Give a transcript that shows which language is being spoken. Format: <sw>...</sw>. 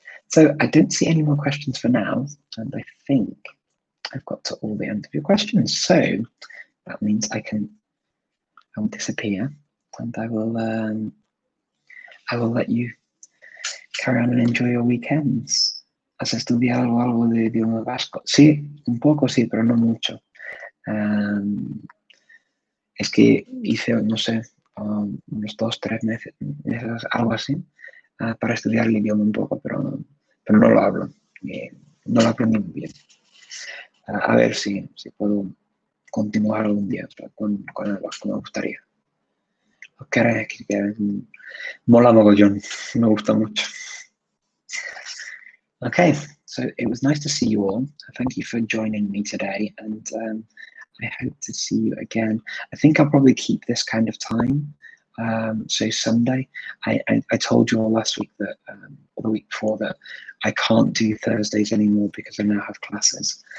<en>So I don't see any more questions for now, and I think I've got to all the end of your questions. So that means I will disappear. and I will let you carry on and enjoy your weekends.</en> <es>¿Has estudiado algo de idioma vasco? Sí, un poco sí, pero no mucho. Es que hice, no sé, unos 2 o 3 meses, algo así, para estudiar el idioma un poco, pero no lo hablo. No lo aprendí muy bien. A ver si puedo continuar algún día con el vasco, me gustaría. Que mola mogollón, me gusta mucho.</es> <en>Okay, so it was nice to see you all. Thank you for joining me today, and I hope to see you again. I think I'll probably keep this kind of time. So Sunday, I told you all last week that, or the week before, that I can't do Thursdays anymore because I now have classes.</en>